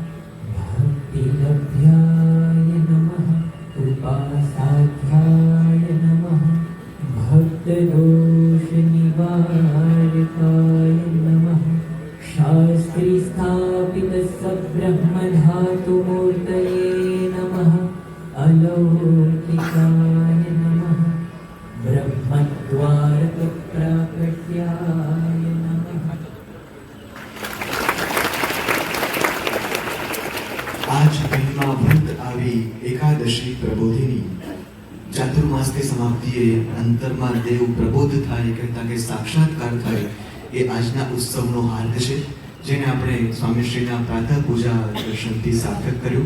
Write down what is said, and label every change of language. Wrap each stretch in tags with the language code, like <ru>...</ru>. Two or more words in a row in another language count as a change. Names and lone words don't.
<sa>भक्तिलभ्याय नमः उपासाध्याय नमः भक्तदोषनिवारकाय नमः शास्त्रीस्थापितसब्रह्मधातुमूर्तये नमः अलौकिकाय नमः ब्रह्मद्वारकप्राकट्याय नमः</sa> <gu>आज મહિમાભૂત આવી એકાદશી પ્રબોધિની ચાતુર્માસની સમાપ્તિએ અંતરમાં દેવ પ્રબોધ થાય કહેતા કે સાક્ષાત્કાર થાય એ આજના ઉત્સવનો હાર્દ છે જેને આપણે સ્વામીશ્રીના પ્રાતઃ પૂજા દર્શનથી સાર્થક કર્યું.</gu>